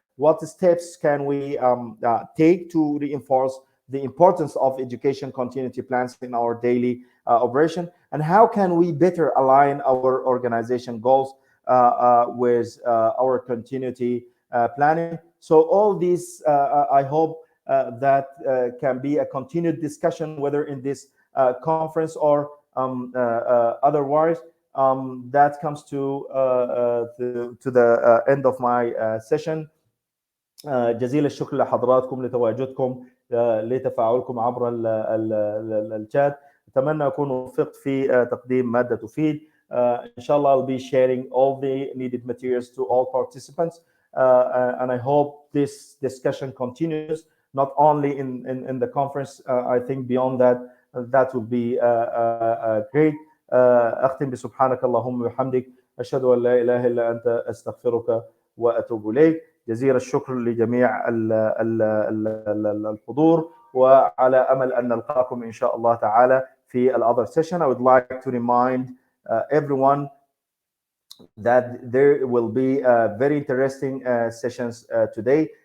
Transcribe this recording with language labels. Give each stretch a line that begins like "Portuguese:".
English: What steps can we take to reinforce the importance of education continuity plans in our daily operation, and how can we better align our organization goals with our continuity planning? So all these, I hope that can be a continued discussion, whether in this conference or otherwise. That comes to the end of my session.
Arabic: جزيل الشكر لحضراتكم لتواجدكم لتفاعلكم عبر الشات. أتمنى أكون وفقت في تقديم مادة تفيد.
English: إن شاء الله I'll be sharing all the needed materials to all participants, and I hope this discussion continues not only in the conference. I think beyond that, that will be great.
Arabic: أختم بسبحانك اللهم وبحمدك أشهد أن لا إله إلا أنت أستغفرك وأتوب إليك. جزيل الشكر لجميع الحضور، وعلى أمل أن نلقاكم إن شاء الله تعالى في
English: other session. I would like to remind everyone that there will be very interesting sessions today.